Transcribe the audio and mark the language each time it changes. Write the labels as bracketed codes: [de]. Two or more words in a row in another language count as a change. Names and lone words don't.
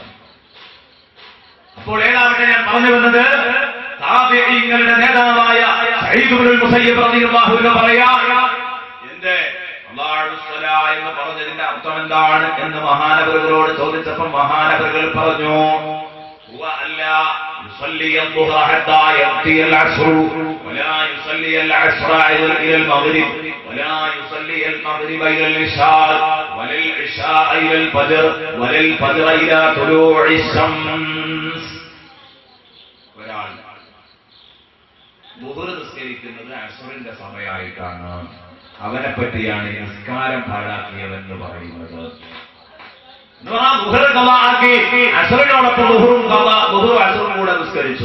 [ml] അപ്പോൾ ഏതാവട്ടെ, ഞാൻ പറഞ്ഞു വന്നത് താബിഈങ്ങളുടെ നേതാവായ സഈദ് ഇബ്നുൽ മുസയ്യിബ് [ar] رضي الله عنه [ml] പറയാ, എന്റെ അല്ലാഹു സ്വലാ എന്ന് പറഞ്ഞതിന്റെ അർത്ഥം എന്താണ് എന്ന് മഹാനവറുകളോട് ചോദിച്ചപ്പോൾ മഹാനവറുകൾ [ar] പറഞ്ഞു, هو ألا يصلي الضحى حتى يأتي العصر ولا ولا يصلي العصر إلى المغرب ولا يصلي المغرب إلى العشاء ولا العشاء إلى الفجر ولا الفجر إلى طلوع الشمس. [ml] ഒരാൾ ളുഹർ നിസ്കരിക്കുന്നത് അസ്റിന്റെ സമയമായിട്ടാണ്. അവനെ പറ്റിയാണ് നിസ്കാരം പാഴാക്കിയവെന്ന് പറയുന്നത്. ളുഹർ ഖളാഅക്കി അസ്റിനോടൊപ്പം ളുഹറും അസ്റും കൂടെ നിസ്കരിച്ചു.